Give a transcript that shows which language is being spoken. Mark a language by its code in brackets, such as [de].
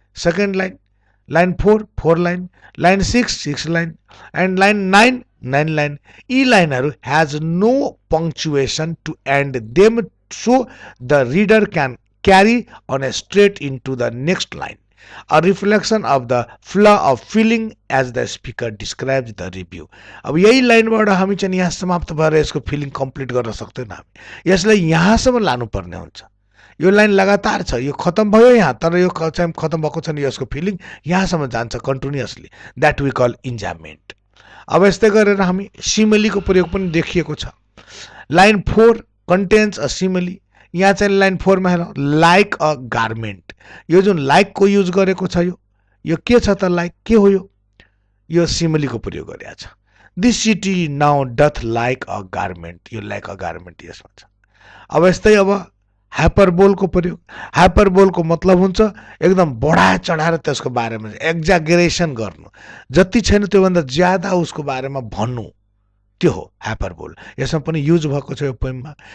[en] Second line, line 4 line, line 6 line and line 9 line. [ne] यी लाइनहरू [en] Has no punctuation to end them so the reader can carry on a straight into the next line, a reflection of the flow of feeling as the speaker describes the review। [ne] अब यही लाइनबाट हामी चाहिँ यहाँ समाप्त भएर यसको फिलिङ कम्प्लिट गर्न सक्दैन हामी। यसलाई यहाँसम्म लानुपर्ने हुन्छ। यो लाइन लगातार छ, यो खत्म भयो यहाँ, तर यो चाहिँ खत्म भएको छ नि यसको फिलिङ यहाँसम्म जान्छ कन्टिन्युअसली। [en] That we call enjambment. [ne] अब यस्तै गरेर हामी सिमिलीको प्रयोग पनि देखिएको छ। [en] Line 4 contains a simile. [ne] यहाँ चाहिँ लाइन 4 मा हेरौँ, [en] Like a garment. [ne] यो जुन लाइकको युज गरेको छ यो के छ त? लाइक के हो यो सिमिलीको प्रयोग गरेको छ। [en] This city now doth like a garment. [ne] यो [en] like a garment [ne] यसमा छ। अब यस्तै अब हाइपरबोलको प्रयोग। हाइपरबोलको मतलब हुन्छ एकदम बढाए चढाएर त्यसको बारेमा एक्जागरेसन गर्नु, जति छैन त्योभन्दा ज्यादा उसको बारेमा भन्नु, त्यो हो हाइपरबोल। यसमा पनि युज भएको छ यो पोइममा।